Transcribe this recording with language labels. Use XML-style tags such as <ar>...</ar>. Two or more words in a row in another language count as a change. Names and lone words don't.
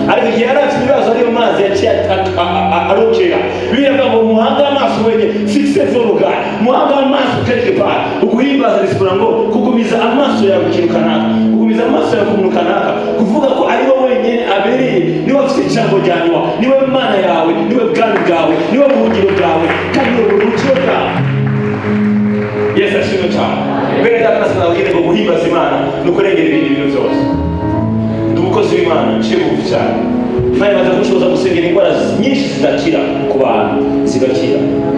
<rn>igihe yaravye ibibazo ariyo mazi yaciye arokera. Biravuga ngo muhanga amaso wenye fixe vologa, muhanga amaso</rn> <fr>quelque part.</fr> <rn>Uguhimbaza bisigura ngo kugumiza amaso yawe ku kintu kanaka, kugumiza amaso yawe ku muntu kanaka, kuvuga ko ari wowe wenyene abereye, niwe afite ijambo rya nyuma, niwe Mana yawe, niwe bwami bwawe, niwe buhungiro bwawe, kandi niwe buruhukiro bwawe. Yesu ashimwe cyane. Bene data nasabagire ngo guhimbaza Imana no kurengera ibindi bintu byose. Ndi umukozi w'Imana nciye bugufi cyane. Imana imaze gushoboza gusengera indwara nyinshi zidakira ku bantu, zigakira.</rn>